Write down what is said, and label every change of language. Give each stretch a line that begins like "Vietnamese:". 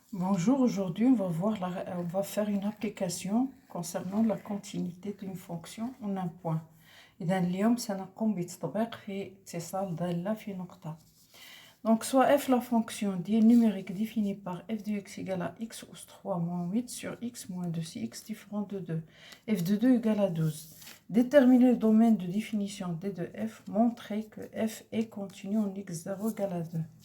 French: Bonjour, aujourd'hui on va faire une application concernant la continuité d'une fonction en un point.
Arabic: إذا اليوم سنقوم بتطبيق في اتصال دالة في نقطة.
French: Donc soit f la fonction numérique définie par f de x égale à x os 3 moins 8 sur x moins 2 si x différent de 2, f de 2 égale à 12. Déterminer le domaine de définition d de f, montrer que f est continu en x0 égale à 2.